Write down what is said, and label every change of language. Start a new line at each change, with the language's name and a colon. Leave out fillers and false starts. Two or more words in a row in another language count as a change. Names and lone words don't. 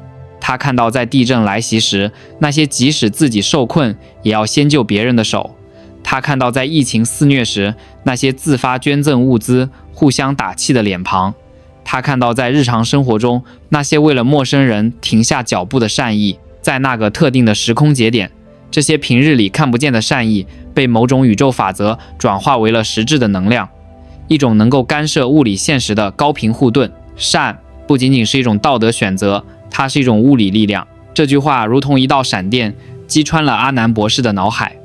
Chinese: 他看到在地震來襲時，那些即使自己受困也要先救別人的手。他看到在疫情肆虐時，那些自發捐贈物資、互相打氣的臉龐。他看到在日常生活中，那些為了陌生人停下腳步的善意。在那個特定的時空節點，這些平日裡看不見的善意，被某種宇宙法則轉化為了實質的能量，一種能夠干涉物理現實的高頻護盾。善不僅僅是一種道德選擇，它是一種物理力量。這句話如同一道閃電，擊穿了阿南博士的腦海。